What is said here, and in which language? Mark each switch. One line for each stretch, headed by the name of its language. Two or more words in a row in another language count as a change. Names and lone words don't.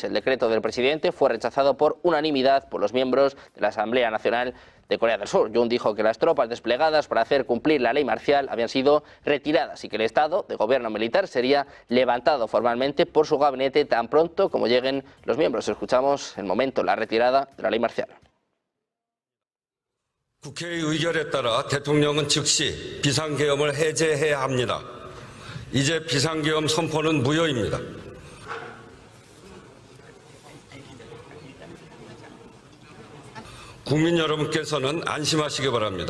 Spanish: El decreto del presidente fue rechazado por unanimidad por los miembros de la Asamblea Nacional de Corea del Sur. Yoon dijo que las tropas desplegadas para hacer cumplir la ley marcial habían sido retiradas y que el estado de gobierno militar sería levantado formalmente por su gabinete tan pronto como lleguen los miembros. Escuchamos el momento, la retirada de la ley marcial.
Korean: 국회의 의결에 따라 대통령은 즉시 비상계엄을 해제해야 합니다. 이제 비상계엄 선포는 무효입니다. 국민 여러분께서는 안심하시기 바랍니다.